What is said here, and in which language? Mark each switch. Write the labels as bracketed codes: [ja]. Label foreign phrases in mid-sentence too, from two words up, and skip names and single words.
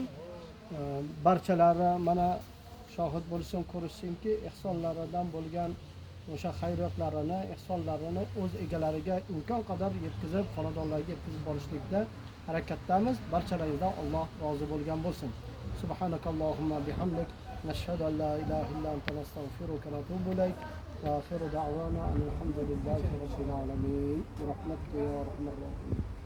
[uz] Barchalari mana shohid bo'lsin, ko'rishsinki, ihsonlaridan bo'lgan o'sha xayriyatlarini, ihsonlarini o'z egalariga imkon qadar yetkazib, xonadonlarga yetkazib borishlikda harakatdamiz. Barchalaringizdan Alloh rozi bo'lgan bo'lsin. [ar] سبحانك اللهم بحمدك، نشهد أن لا إله إلا أنت، نستغفرك ونتوب إليك. وآخر دعوانا الحمد لله رب العالمين. برحمتك يا أرحم الراحمين.